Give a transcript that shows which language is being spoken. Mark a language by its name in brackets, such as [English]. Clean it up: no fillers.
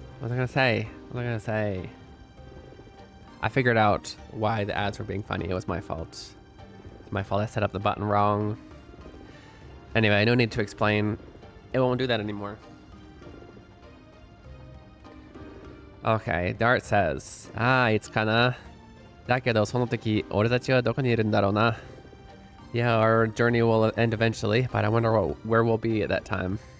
[English] What was I gonna say? I figured out why the ads were being funny. It was my fault. It's my fault I set up the button wrong. Anyway, no need to explain. It won't do that anymore. Okay, Dart says, [Japanese] いつかな。だけどその時俺たちはどこにいるんだろうな。 [English] Yeah, our journey will end eventually, but I wonder where we'll be at that time.